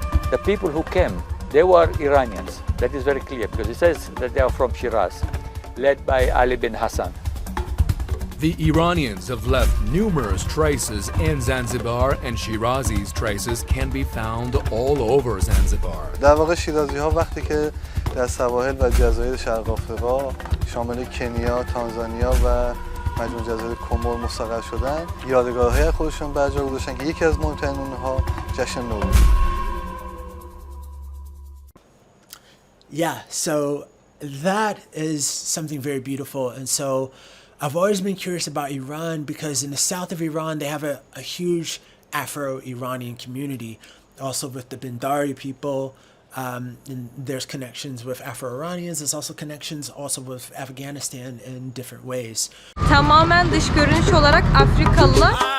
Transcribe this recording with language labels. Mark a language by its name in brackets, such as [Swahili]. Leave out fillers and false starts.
[English] The people who came, they were Iranians. That is very clear, because it says that they are from Shiraz, led by Ali bin Hassan. The Iranians have left numerous traces in Zanzibar, and Shirazi's traces can be found all over Zanzibar. [Persian] در واقع شیرازی ها وقتی که در سواحل و جزایر شرق آفریقا شامل کنیا، تانزانیا و مجموع جزایر کمور مستقر شدن، یادگارهای خودشون برجا گذاشتن که یکی از مهمترین اونها جشن نوروز. [English] Yeah, so that is something very beautiful. And so I've always been curious about Iran because in the south of Iran, they have a huge Afro-Iranian community, also with the Bindari people. And there's connections with Afro-Iranians. There's also connections also with Afghanistan in different ways. [Turkish] Tamamen dış görünüş olarak Afrikalılar.